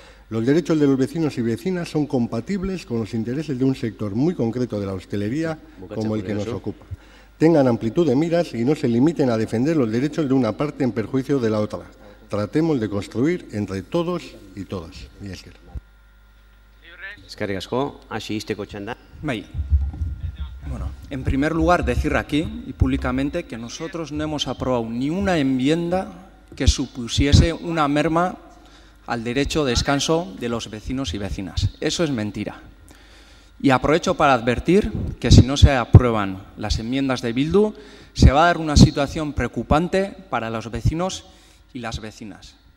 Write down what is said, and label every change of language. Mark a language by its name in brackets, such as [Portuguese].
[Spanish] Los derechos de los vecinos y vecinas son compatibles con los intereses de un sector muy concreto de la hostelería como el que nos ocupa. Tengan amplitud de miras y no se limiten a defender los derechos de una parte en perjuicio de la otra. Tratemos de construir entre todos y todas. [Basque] Mila esker. Eskerrik asko, hasi izteko txanda. Bai. [Spanish] Bueno, en primer lugar, decir aquí y públicamente que nosotros no hemos aprobado ni una enmienda que supusiese una merma al derecho de descanso de los vecinos y vecinas. Eso es mentira. Y aprovecho para advertir que si no se aprueban las enmiendas de Bildu, se va a dar una situación preocupante para los vecinos y las vecinas.